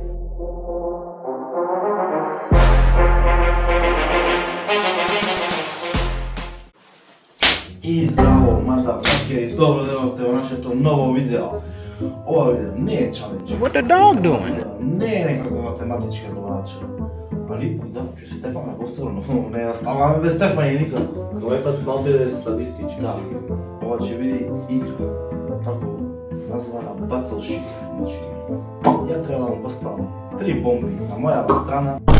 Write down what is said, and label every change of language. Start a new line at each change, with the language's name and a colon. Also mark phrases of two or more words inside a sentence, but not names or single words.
Macedonian: И здраво, мадафакери, добро дојдовте во нашето ново видео. Ова видео не е чалендж.
English: What the dog doing?
Macedonian: Не е некаква математичка задача. Али пак да, ќе се тепаме повторно, не да ставаме без тепање никако. Овој пат малце статистички. Да, ова ќе биде игра, тако названа Battleship. Значи, ја треба да му поставам 3 бомби на мојава страна.